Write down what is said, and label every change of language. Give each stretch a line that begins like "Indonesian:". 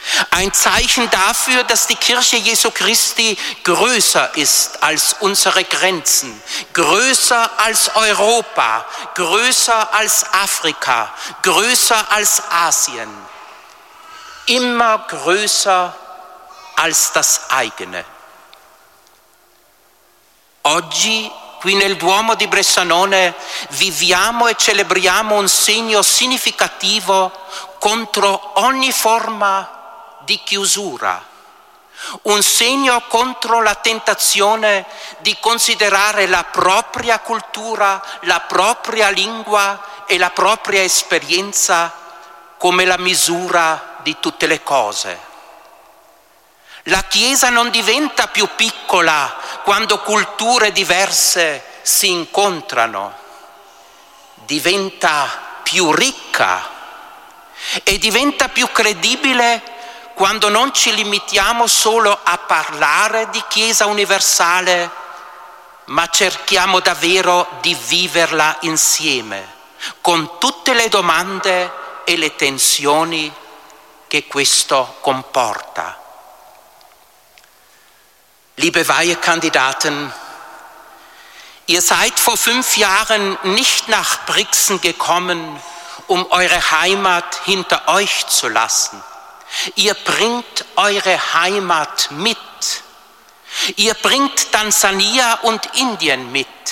German: Ein Zeichen dafür, dass die Kirche Jesu Christi größer ist als unsere Grenzen, größer als Europa, größer als Afrika, größer als Asien, immer größer als das eigene.
Italian: Oggi, qui nel Duomo di Bressanone, viviamo e celebriamo un segno significativo contro ogni forma di chiusura, un segno contro la tentazione di considerare la propria cultura, la propria lingua e la propria esperienza come la misura di tutte le cose. La Chiesa non diventa più piccola quando culture diverse si incontrano, diventa più ricca e diventa più credibile quando non ci limitiamo solo a parlare di Chiesa universale, ma cerchiamo davvero di viverla insieme, con tutte le domande e le tensioni che questo comporta.
German: Liebe Weihekandidaten, ihr seid vor 5 Jahren nicht nach Brixen gekommen, um eure Heimat hinter euch zu lassen. Ihr bringt eure Heimat mit. Ihr bringt Tansania und Indien mit.